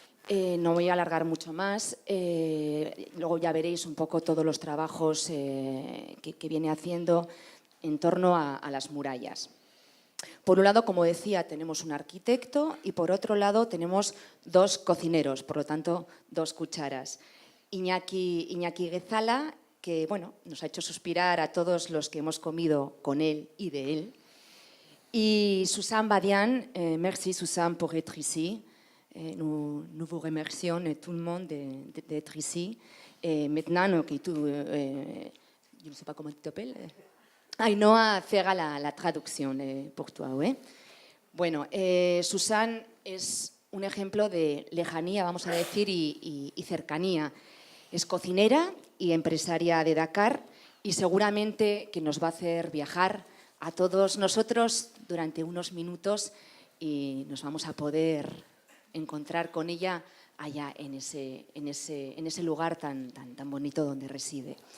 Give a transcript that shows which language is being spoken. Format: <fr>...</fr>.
<es>No voy a alargar mucho más. Luego ya veréis un poco todos los trabajos que viene haciendo en torno a las murallas. Por un lado, como decía, tenemos un arquitecto y por otro lado tenemos 2 cocineros, por lo tanto, 2 cucharas. Iñaki Guezala, que bueno, nos ha hecho suspirar a todos los que hemos comido con él y de él.</es> <fr>Y Susan Badian, merci Susan pour être ici. Nous vous remercions tout le monde d'être ici. Maintenant que tú, je ne sais pas comment tu t'appelles, Ainhoa fera la traducción pour toi.</fr> <es>Bueno, Susan es un ejemplo de lejanía, vamos a decir, y cercanía. Es cocinera y empresaria de Dakar y seguramente que nos va a hacer viajar a todos nosotros durante unos minutos y nos vamos a poder encontrar con ella allá en ese lugar tan bonito donde reside.</es>